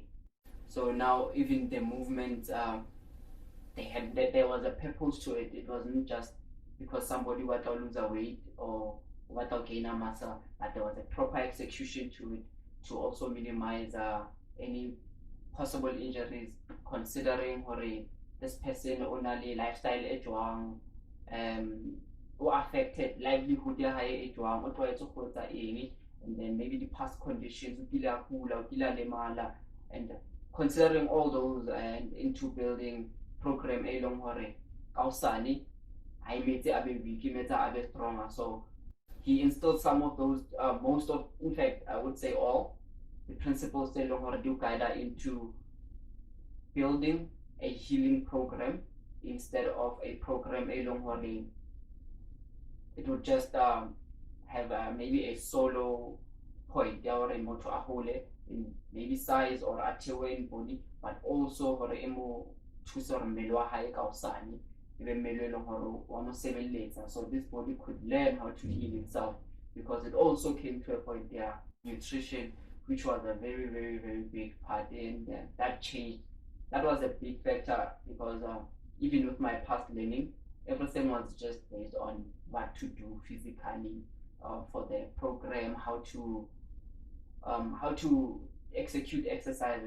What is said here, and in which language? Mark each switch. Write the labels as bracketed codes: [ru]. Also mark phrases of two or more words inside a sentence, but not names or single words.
[en] So now even the movement, there was a purpose to it. It wasn't just because somebody wanted to lose a weight or wanted to gain a muscle, but there was a proper execution to it to also minimize any possible injuries, considering this person only lifestyle [st] e jwang, [en] who affected livelihood [st] ya hae e jwang, o tlwaetse go etsa eng, [en] and then maybe the past conditions, [st] o kile a kula, o kile a lemala, [en] and considering all those and into building program [st] e leng hore kaosane ha imetse a be [en] weak, [st] imetse a be [en] stronger. So he instilled some of those, most of, in fact, I would say all the principles they [st] leng hore [en] do guide into building a healing program instead of a program [st] e leng hore [en] it would just have maybe a solo point [st] ya hore motho a hole [en] in maybe size or a in body, but also [st] hore e mo thusa hore mmele wa hae ka osane ebe mmele e leng hore wa mo sebeletsa, [en] so this body could learn how to heal itself because it also came to a point there, nutrition, which was a very, very, very big part, and that changed. That was a big factor because even with my past learning, everything was just based on what to do physically for the program, how to execute exercises.